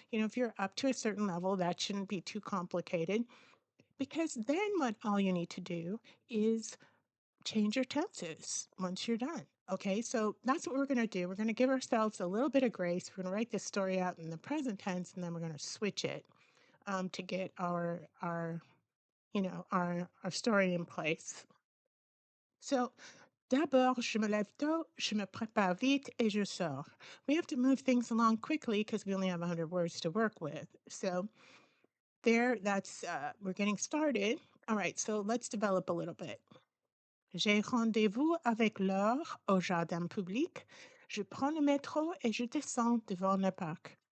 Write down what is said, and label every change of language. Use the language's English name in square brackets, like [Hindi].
[English] If you're up to a certain level, that shouldn't be too complicated because then what all you need to do is change your tenses once you're done. Okay, so that's what we're going to do. We're going to give ourselves a little bit of grace. We're going to write this story out in the present tense, and then we're going to switch it to get our story in place. [French] So, d'abord, je me lève tôt, je me prépare vite, et je sors. [English] We have to move things along quickly because we only have 100 words to work with. So, we're getting started. All right, so let's develop a little bit. [French] J'ai rendez-vous avec Laure au jardin public. Je prends le métro et je descends devant le parc.